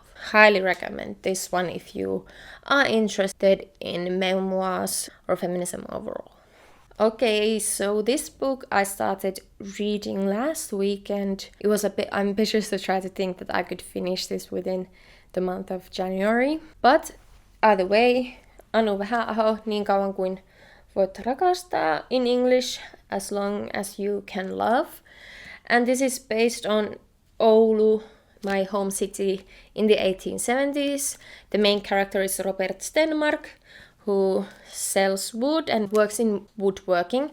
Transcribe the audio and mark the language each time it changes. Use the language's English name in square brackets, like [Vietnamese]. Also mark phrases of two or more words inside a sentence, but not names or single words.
[English] Highly recommend this one if you are interested in memoirs or feminism overall. Okay, so this book I started reading last week, and it was a bit ambitious to try to think that I could finish this within the month of January. But either way, Anu Vähäaho, Niin kauan kuin voit rakastaa in English, As long as you can love. And this is based on Oulu, my home city, in the 1870s. The main character is Robert Stenmark, who sells wood and works in woodworking.